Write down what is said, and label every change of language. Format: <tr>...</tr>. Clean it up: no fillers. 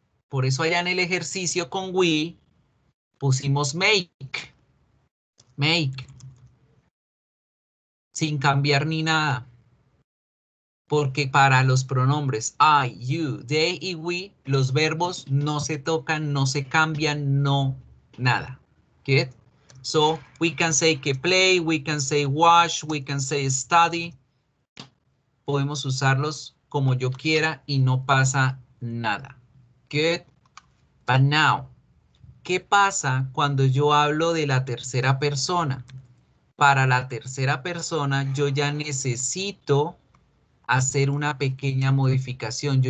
<es>Por eso allá en el ejercicio con we pusimos make. Make. Sin cambiar ni nada. Porque para los pronombres I, you, they y we, los verbos no se tocan, no se cambian, no nada.</es> <en>Get? So, we can say que play, we can say watch, we can say study.</en> <es>Podemos usarlos como yo quiera y no pasa nada. Good.</es> <en>But now,</en> <es>¿qué pasa cuando yo hablo de la tercera persona? Para la tercera persona yo ya necesito hacer una pequeña modificación.</es>